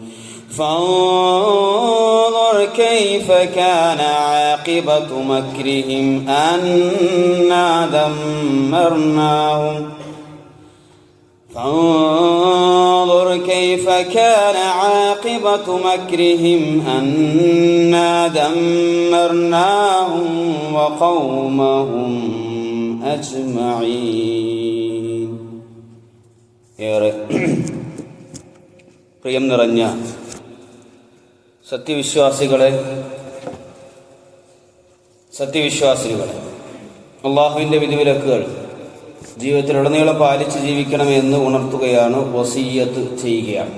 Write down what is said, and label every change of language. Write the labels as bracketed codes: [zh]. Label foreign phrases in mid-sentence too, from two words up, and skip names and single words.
[ar] فانظر كيف كان عاقبة مكرهم أنا دمرناهم فانظر كيف كان عاقبة مكرهم أنا دمرناهم وقومهم أجمعين. [ml] പ്രിയം നിറഞ്ഞ സത്യവിശ്വാസികളെ, അള്ളാഹുവിൻ്റെ വിധിവിലക്കുകൾ ജീവിതത്തിലുടനീളം പാലിച്ച് ജീവിക്കണമെന്ന് ഉണർത്തുകയാണ്, വസിയ്യത്ത് ചെയ്യുകയാണ്.